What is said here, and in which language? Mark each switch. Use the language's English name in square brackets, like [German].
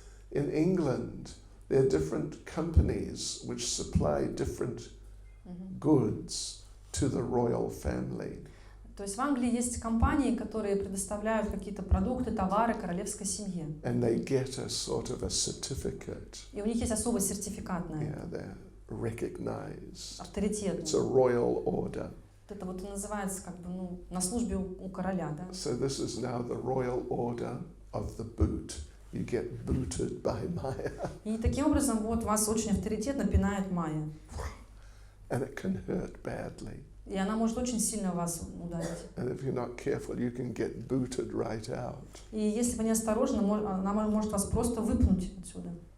[English] In England, there are different companies which supply different goods to the royal family. [Russian] То есть в Англии есть компании, которые предоставляют какие-то продукты, товары королевской семье. [English] And they get a sort of a certificate. [Russian] И у них есть особый сертификат на это. [English] Yeah, they're recognized. [Russian] Авторитетный. [English] It's a royal order. [Russian] Это вот и называется как бы, ну, на службе у короля, да? [English] So this is now the royal order of the boot. You get booted by Maya. [Russian] И таким образом вот вас очень авторитетно пинает Майя. [English] And it can hurt badly. [Russian] И она может очень сильно вас ударить. [English] And if you're not careful, you can get booted right out. [Russian] И если вы не осторожны, она может вас просто выпнуть отсюда.